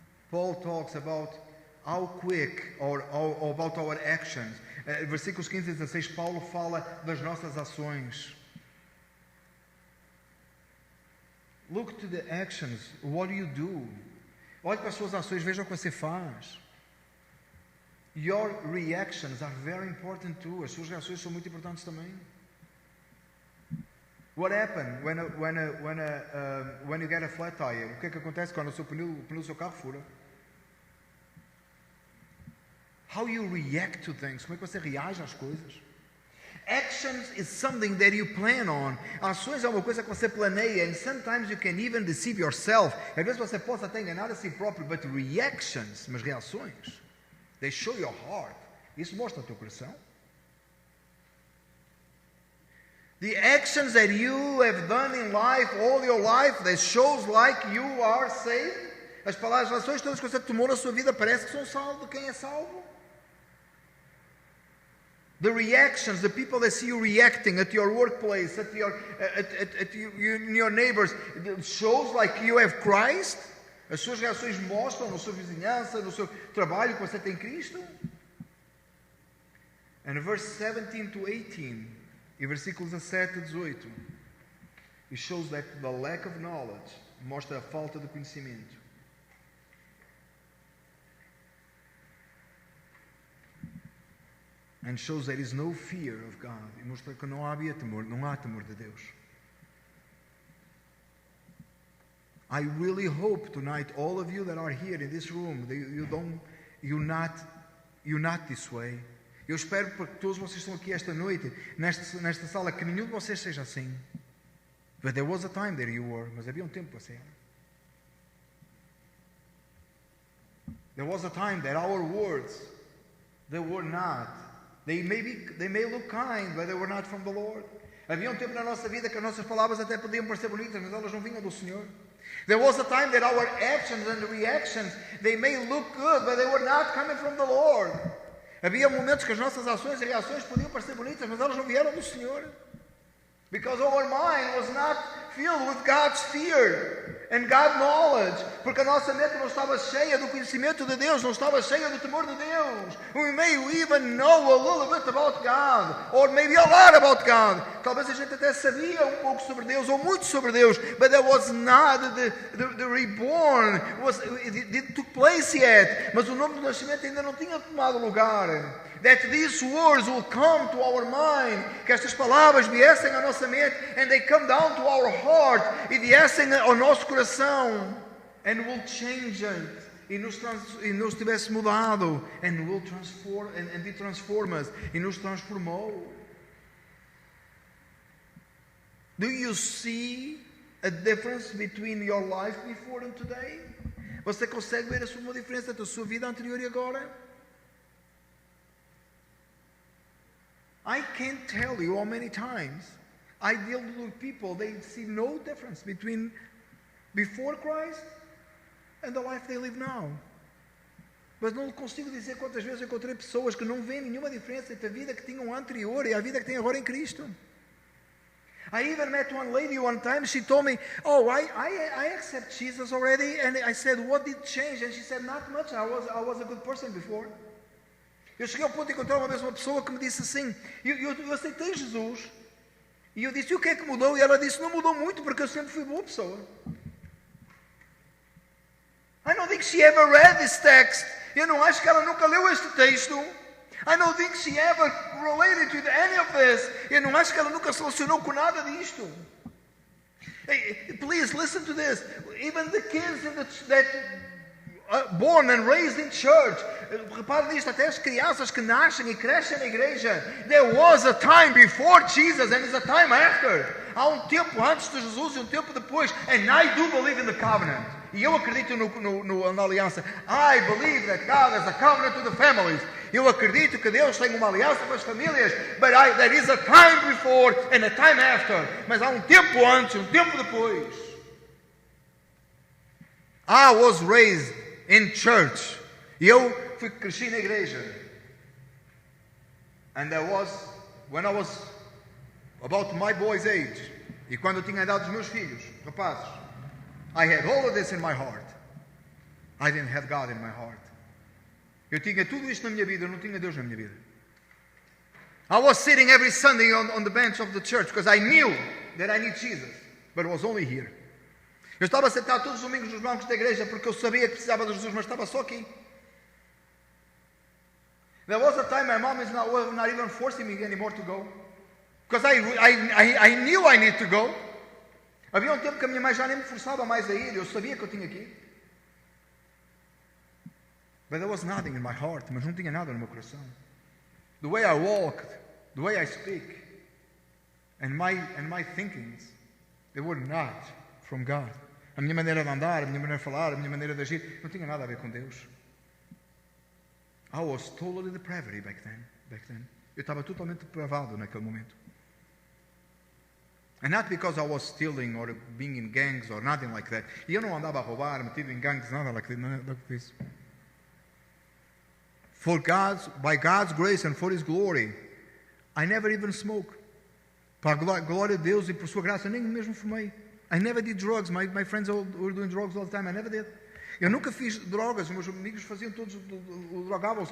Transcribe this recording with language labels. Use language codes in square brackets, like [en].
[en] Paul talks about how quick or about our actions. [pt] Versículos 15 e 16, Paulo fala das nossas ações. [en] Look to the actions. What do you do? [pt] Olhe para as suas ações, veja o que você faz. [en] Your reactions are very important too. [pt] As suas reações são muito importantes também. [en] What happened when you get a flat tire? [pt] O que é que acontece quando o pneu do seu carro fura? [en] How you react to things. [pt] Como é que você reage às coisas? [en] Actions is something that you plan on. [pt] Ações é uma coisa que você planeia. [en] And sometimes you can even deceive yourself. [pt] Às vezes você pode até enganar a si próprio. [en] But reactions, [pt] mas reações, [en] they show your heart. [pt] Isso mostra o teu coração. [en] The actions that you have done in life, all your life, that shows like you are saved. [pt] As palavras, as ações todas que você tomou na sua vida parece que são salvos. Quem é salvo? [en] The reactions, the people that see you reacting at your workplace, in your neighbors, it shows like you have Christ. [pt] As suas reações mostram na sua vizinhança, no seu trabalho que você tem Cristo. [en] And verse 17 to 18, [pt] e versículos 17 a 18, [en] it shows that the lack of knowledge, [pt] mostra a falta de conhecimento. [en] And shows there is no fear of God. [pt] E mostra que não há temor de Deus. [en] I really hope tonight, all of you that are here in this room, you're not this way. [pt] Eu espero que todos vocês estão aqui esta noite, nesta sala, que nenhum de vocês seja assim. [en] But there was a time that you were. [pt] Mas havia tempo que você era. [en] There was a time that our words, they were not. They may look kind, but they were not from the Lord. [pt] Havia tempo na nossa vida que as nossas palavras até podiam parecer bonitas, mas elas não vinham do Senhor. [en] There was a time that our actions and reactions, they may look good, but they were not coming from the Lord. [pt] Havia momentos que as nossas ações e reações podiam parecer bonitas, mas elas não vieram do Senhor. [en] Because our mind was not filled with God's fear. And God knowledge, [pt] porque a nossa mente não estava cheia do conhecimento de Deus, não estava cheia do temor de Deus. [en] We may even know a little bit about God, or maybe a lot about God. [pt] Talvez a gente até sabia um pouco sobre Deus, ou muito sobre Deus, [en] but that was not the reborn. It took place yet. [pt] Mas o nome do nascimento ainda não tinha tomado lugar. [en] That these words will come to our mind, [pt] que estas palavras viessem à nossa mente, [en] and they come down to our heart, [pt] e viessem ao nosso coração, [en] and will change it, [pt] e nos tivesse mudado, [en] and will transform, and be transform us, [pt] e nos transformou. [en] Do you see a difference between your life before and today? [pt] Você consegue ver uma diferença entre a sua vida anterior e agora? [en] I can't tell you how many times I deal with people, they see no difference between before Christ and the life they live now. [pt] Mas não consigo dizer quantas vezes eu encontrei pessoas que não veem nenhuma diferença entre a vida que tinham anterior e a vida que têm agora em Cristo. [en] I even met one lady one time, she told me, oh, I accept Jesus already. And I said, what did change? And she said, not much, I was a good person before. [pt] Eu cheguei ao ponto de encontrar uma vez uma pessoa que me disse assim, eu aceitei Jesus, e eu disse, e o que é que mudou? E ela disse, não mudou muito, porque eu sempre fui boa pessoa. [en] I don't think she ever read this text. [pt] Eu não acho que ela nunca leu este texto. [en] I don't think she ever related to any of this. [pt] Eu não acho que ela nunca se relacionou com nada disto. [en] Hey, please listen to this. Even the kids that born and raised in church. [pt] Repare nisto, até as crianças que nascem e crescem na igreja. [en] There was a time before Jesus and there's a time after. [pt] Há um tempo antes de Jesus e um tempo depois. [en] And I do believe in the covenant. [pt] E eu acredito na aliança. [en] I believe that God has a covenant with the families. [pt] Eu acredito que Deus tem uma aliança com as famílias. [en] But there is a time before and a time after. [pt] Mas há um tempo antes e um tempo depois. [en] I was raised in church. [pt] E eu cresci na igreja. [en] And when I was about my boy's age, [pt] e quando eu tinha a idade dos meus filhos, rapazes, [en] I had all of this in my heart. I didn't have God in my heart. [pt] Eu tinha tudo isto na minha vida, eu não tinha Deus na minha vida. [en] I was sitting every Sunday on the bench of the church because I knew that I need Jesus, but it was only here. [pt] Eu estava sentado todos os domingos nos bancos da igreja porque eu sabia que precisava de Jesus, mas estava só aqui. [en] There was a time my mom is not even forcing me anymore to go. Because I knew I need to go. [pt] Havia um tempo que a minha mãe já nem me forçava mais a ir, eu sabia que eu tinha que ir. [en] But there was nothing in my heart, [pt] mas não tinha nada no meu coração. [en] The way I walked, the way I speak, and my thinkings, they were not from God. [pt] A minha maneira de andar, a minha maneira de falar, a minha maneira de agir, não tinha nada a ver com Deus. [en] I was totally depraved back then. [pt] Eu estava totalmente depravado naquele momento. [en] And not because I was stealing or being in gangs or nothing like that. [pt] E eu não andava a roubar, metido em gangues, nada [en] like this. By God's grace and for His glory, I never even smoked. [pt] Para a glória de Deus e por sua graça, nem mesmo fumei. [en] I never did drugs. My friends were doing drugs all the time. I never did. [pt] Eu nunca fiz drogas. Os meus amigos faziam todos, drogavam-se.